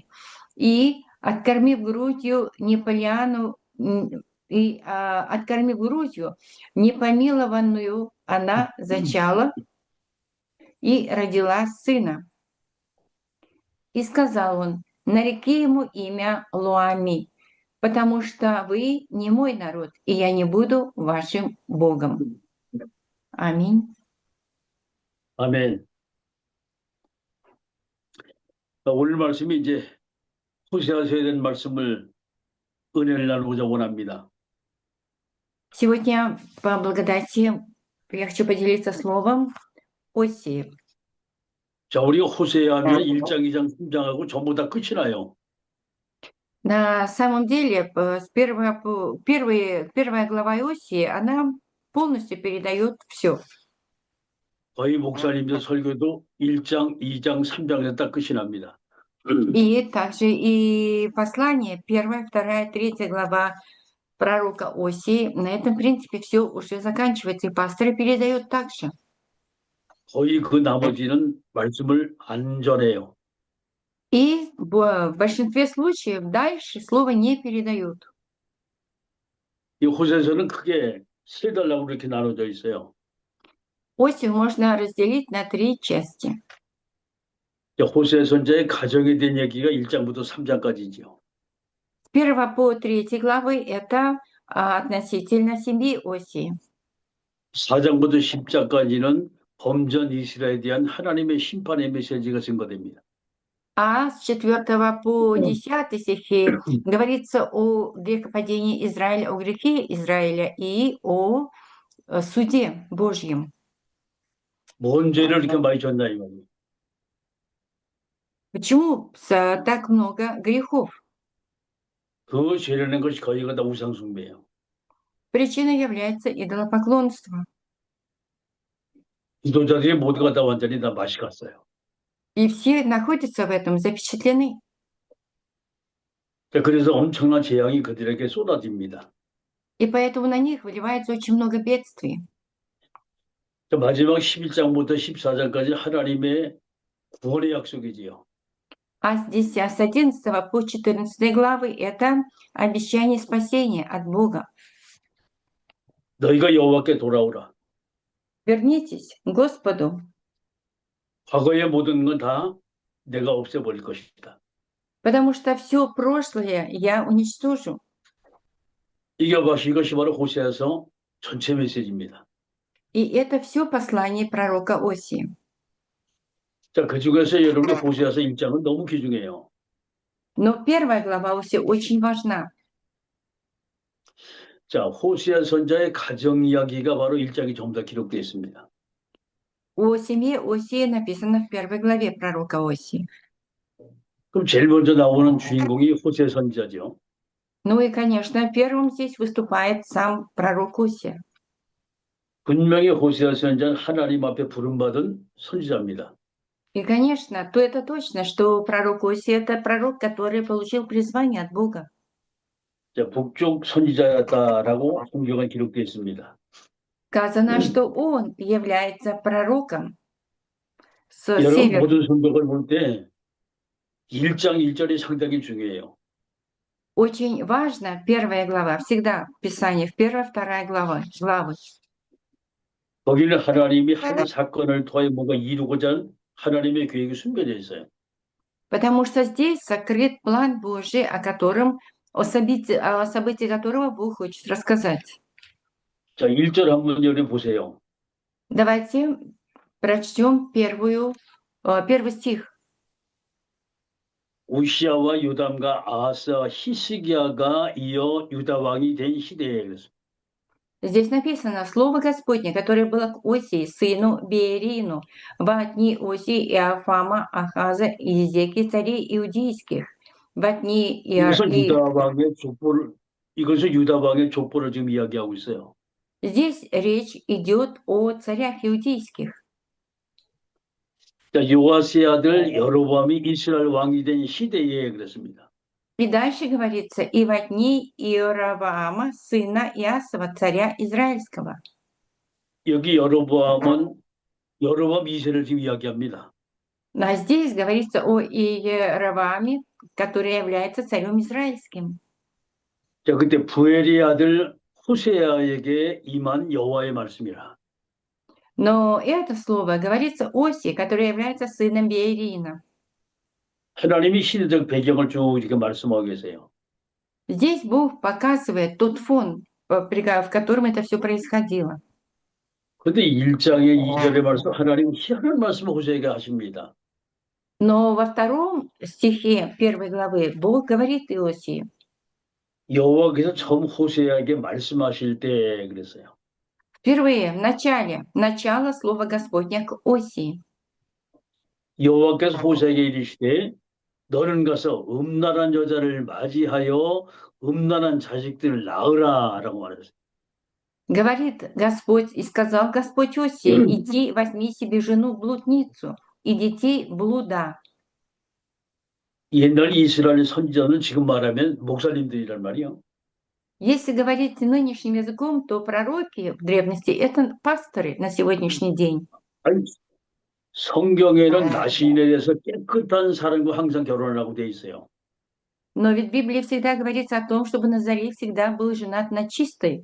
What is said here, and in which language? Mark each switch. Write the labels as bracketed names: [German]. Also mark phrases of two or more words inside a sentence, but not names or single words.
[Russian] И, откормив грудью Неполиану, откормив грудью непомилованную, она зачала и родила сына. И сказал он: нареки ему имя Луами, потому что вы не мой народ, и я не буду вашим Богом. Аминь. [Korean] 아멘. 오늘 말씀이 이제 호세아서에 대한 말씀을 은혜를 나누고자 원합니다. [Russian] Сегодня по благодати я хочу поделиться словом Осии. [Korean] 자, 우리가 호세아 하면 1장, 2장, 3장하고 전부 다 끝이 나요. [Russian] На самом деле, первая глава Осии, она полностью передает все. [Korean] 거의 목사님들 설교도 1장, 2장, 3장에서 딱 끝이 납니다. [Russian] И также и послание, 1, 2, 3 глава пророка Осии, на этом, в принципе, все уже заканчивается, и пасторы передают также. [Korean] 거의 그 나머지는 말씀을 안 전해요. [Russian] И в большинстве случаев дальше слово не передают. [Korean] 이 호세아서는 크게 세 달라고 그렇게 나눠져 있어요. [Russian] Осию можно разделить на 3 части. [Korean] 호세아 선자의 가정에 대한 얘기가 1장부터 3장까지죠. [Russian] С 1 по 3 главы это относительно семьи Осии. [Korean] 4장부터 10장까지는 범전 이스라엘에 대한 하나님의 심판의 메시지가 증거됩니다. [Russian] А с 4 по 10 стихи говорится о грехопадении Израиля, о грехе Израиля и о суде Божьем. [Korean] 뭔 죄를 이렇게 많이 졌나 이 말이에요. [Russian] Почему так много грехов? [Korean] 그 죄라는 것이 거의가 다 우상숭배예요. [Russian] Причиной является идолопоклонство. [Korean] 지도자들이 모두가 다 완전히 다 맛이 갔어요. [Russian] И все находятся в этом, запечатлены. [Korean] 그래서 엄청난 재앙이 그들에게 쏟아집니다. [Russian] И поэтому на них выливается очень много бедствий. [Korean] 마지막 11장부터 14장까지 하나님의 구원의 약속이지요. [Russian] А здесь с 11 по 14 главы это обещание спасения от Бога. [Korean] 너희가 여호와께 돌아오라. [Russian] Вернитесь к Господу, [Korean] 과거의 모든 건 다 내가 없애버릴 것이다. [Russian] потому что все прошлое я уничтожу. [Korean] 이것이 바로 호세아서 전체 메시지입니다. [Russian] И это все послание пророка Осии. [Korean] 자, 그 중에서 여러분의 호세아서 1장은 너무 귀중해요. [Russian] Но 1 глава Осии очень важна. [Korean] 자, 호세아 선자의 가정 이야기가 바로 1장이 전부 다 기록되어 있습니다. [Russian] О семье Осии написано в 1 главе пророка Осии. [Korean] 그럼 제일 먼저 나오는 주인공이 호세아 선지자죠. [Russian] Ну и, конечно, первым здесь выступает сам пророк Осия. [Korean] 분명히 호세아 선지자는 하나님 앞에 부름받은 선지자입니다. [Russian] И, конечно, то это точно, что пророк Осия – это пророк, который получил призвание от Бога. [Korean] 자, 북쪽 선지자였다라고 성경에 기록되어 있습니다. [Russian] Сказано, что он является пророком с [Korean] 여러분 [Russian] севера. [Korean] 모든 성경을 볼 때 1장 1절이 상당히 중요해요. [Russian] Очень важно 1 глава, всегда Писание, 1, 2 главы. [Korean] 거기는 하나님이 한 사건을 통해 뭔가 이루고자 하는 하나님의 계획이 숨겨져 있어요. [Russian] Потому что здесь сокрыт план Божий, о событии которого Бог хочет рассказать. [Korean] 자, 1절 한번 열어보세요. [Russian] Давайте прочтем первый стих. [Korean] 우시아와 요담과 아하스와 히스기야가 이어 유다 왕이 된 시대에 그랬습니다. [Russian] Здесь написано слово Господне, которое было к Осии, сыну Берину, во дни Осии, Иофама, Ахаза и Изеки, царей иудейских, во дни [Korean] 이것은 유다 왕의 족보를 지금 이야기하고 있어요. [Russian] Здесь речь идет о царях иудейских. [Korean] 자, 요아스의 아들 여로보암이 이스라엘 왕이 된 시대에 그랬습니다. [Russian] И дальше говорится, и во дни Иораваама, сына Иасова, царя израильского. [Korean] 여기 여로보암은 여로보암 2세를 지금 이야기합니다. [Russian] А здесь говорится о Иеравааме, который является царем израильским. [Korean] 자, 그때 부엘의 아들 호세아에게 임한 여호와의 말씀이라. [Russian] Но это слово говорится Осии, который является сыном Беерина. [Korean] 하나님이 시대적 배경을 쭉 이렇게 말씀하고 계세요. [Russian] Здесь Бог показывает тот фон, в котором это все происходило. [Korean] 그런데 1장의 2절의 말씀, 하나님 희한한 말씀을 호세에게 하십니다. [Russian] Но во втором стихе первой главы Бог говорит Иосии. [Korean] 여호와께서 처음 호세에게 말씀하실 때 그랬어요. [Russian] Впервые, в начале, начало слова Господня к Осии. [Korean] 여호와께서 호세에게 이르시되 너는 가서 음란한 여자를 맞이하여 음란한 자식들을 낳으라라고 말했어요. [Russian] Говорит Господь, и сказал Господь Осии, иди, возьми себе жену блудницу и детей блуда. [Korean] 옛날 이스라엘 선지자는 지금 말하면 목사님들이란 말이요. [Russian] Если говорить нынешним языком, то пророки в древности это пасторы на сегодняшний день. [Korean] 아니, 성경에는 나시인에 대해서 깨끗한 사람과 항상 결혼하라고 돼 있어요. [Russian] Но ведь в Библии всегда говорится о том, чтобы Назарей всегда был женат на чистой.